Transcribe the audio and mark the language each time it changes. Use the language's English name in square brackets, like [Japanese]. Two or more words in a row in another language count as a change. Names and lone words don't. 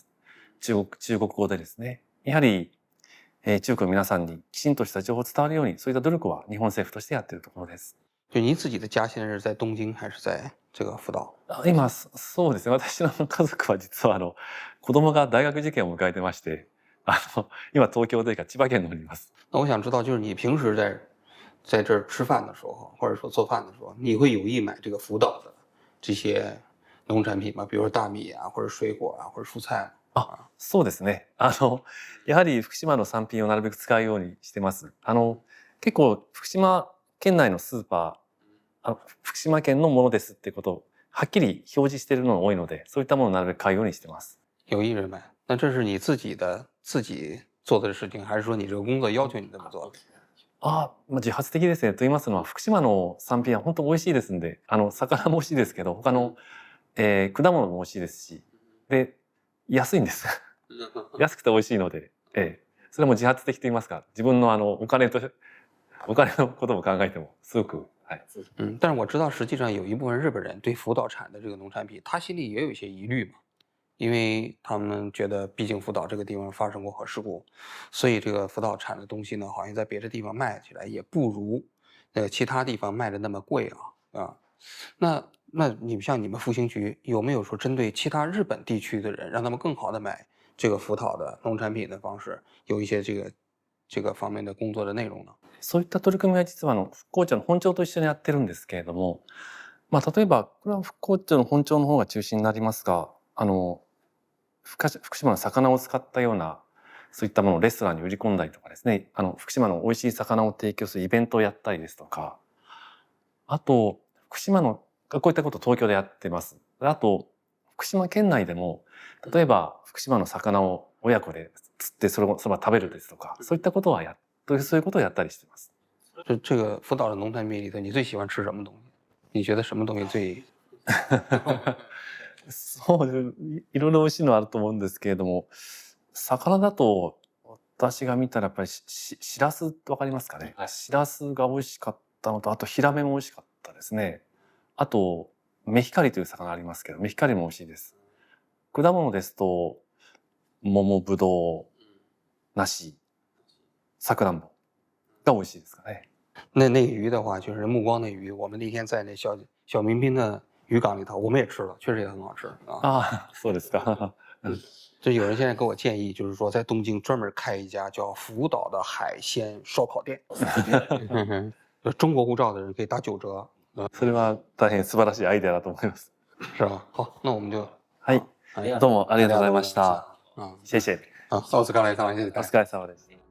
[Japanese] 中国語でですね。やはり、中国の皆さんにきちんとした情報を伝わるようにそういった努力は日本政府としてやっているところです。 [Chinese] 就您自己的家现在是在东京还是在这个福岛？ [Japanese] 今そうですね。私の家族は実は子供が大学受験を迎えてまして、今東京というか千葉県の方にいます。 [Chinese] 那我想知道，就是你平时在这儿吃饭的时候，或者说做饭的时候，你会有意买这个福岛的这些农产品吗？比如说大米啊，或者水果啊，或者蔬菜？そうですね。やはり福島の産品をなるべく使うようにしてます。結構福島県内のスーパー、福島県のものですっていうことをはっきり表示しているのが多いので、そういったものをなるべく買うようにしてます。有意人买，那这是你自己做的事情，还是说你这个工作要求你这么做？ [Japanese] 自発的ですね。と言いますのは福島の産品は本当美味しいですんで、魚も美味しいですけど、他の、果物も美味しいですし、で安いんです。安くて美味しいので、それも自発的と言いますか、自分のお金のことも考えてもすごく [Chinese] 但是我知道实际上有一部分日本人对福岛产的这个农产品，他心里也有一些疑虑嘛， 因为他们觉得毕竟福岛这个地方发生过核事故，所以这个福岛产的东西呢，好像在别的地方卖起来也不如其他地方卖的那么贵啊。那你们像你们复兴局有没有说针对其他日本地区的人，让他们更好的买这个福岛的农产品的方式，有一些这个方面的工作的内容呢？ [Japanese] そういった取り組みは実は復興庁の本庁と一緒にやってるんですけれども、例えばこれは復興庁の本庁の方が中心になりますが、福島の魚を使ったようなそういったものをレストランに売り込んだりとかですね、福島の美味しい魚を提供するイベントをやったりですとか、あと福島のこういったことを東京でやってます。あと福島県内でも例えば福島の魚を親子で釣ってそば食べるですとか、そういったことはそういうことをやったりしてます。 [Chinese] 这个福岛的农产品里头，你最喜欢吃什么东西？你觉得什么东西最？ [Japanese] そうです。いろいろ美味しいのはあると思うんですけれども、魚だと私が見たらやっぱりしらすってわかりますかね。しらすが美味しかったのと、あとヒラメも美味しかったですね。あとメヒカリという魚ありますけど、メヒカリも美味しいです。果物ですと桃、ぶどう、梨、さくらんぼが美味しいですかね。 [Chinese] 那鱼的话，就是目光的鱼，我们那天在那小民彬的渔港里头，我们也吃了，确实也很好吃啊。 [Japanese] あ、そうですか。 [Chinese] 就有人现在给我建议，就是说在东京专门开一家叫福岛的海鲜烧烤店。中国护照的人可以打9折。 [Japanese] それは大変素晴らしいアイデアだと思います。 [Chinese] 是吧？好，那我们就 [Japanese] はい。どうもありがとうございました。謝謝。お疲れ様です。お疲れ様です。